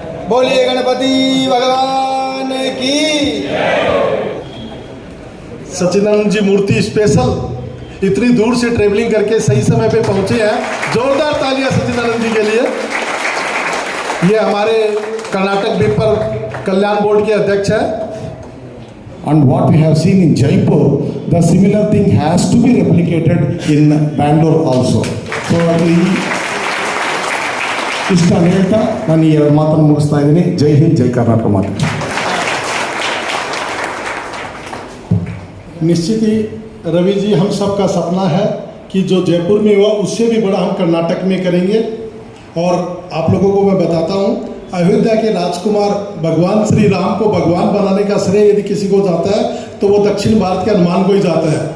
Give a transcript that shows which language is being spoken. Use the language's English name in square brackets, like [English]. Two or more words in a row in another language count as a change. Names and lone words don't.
[Hindi] बोलिए गणपति भगवान की। सच्चिदानंद जी मूर्ति स्पेशल इतनी दूर से ट्रेवलिंग करके सही समय पे पहुंचे हैं। जोरदार तालियां सच्चिदानंद जी के लिए। ये हमारे कर्नाटक विपर कल्याण बोर्ड के अध्यक्ष हैं। [English] And what we have seen in Jaipur, the similar thing has to be replicated in Bangalore also. [Kannada] So ಇಷ್ಟ ಹೇಳ್ತಾ ನಾನು ಈ ಎರಡು ಮಾತನ್ನು ಮುಗಿಸ್ತಾ ಇದ್ದೀನಿ. ಜೈ ಹಿಂದ್, ಜೈ ಕರ್ನಾಟಕ ಮಾತು. [Hindi] निश्चित ही रवि जी, हम सबका सपना है कि जो जयपुर में हुआ उससे भी बड़ा हम कर्नाटक में करेंगे। और आप लोगों को मैं बताता हूँ, अयोध्या के राजकुमार भगवान श्री राम को भगवान बनाने का श्रेय यदि किसी को जाता है तो वो दक्षिण भारत के हनुमान को ही जाता है।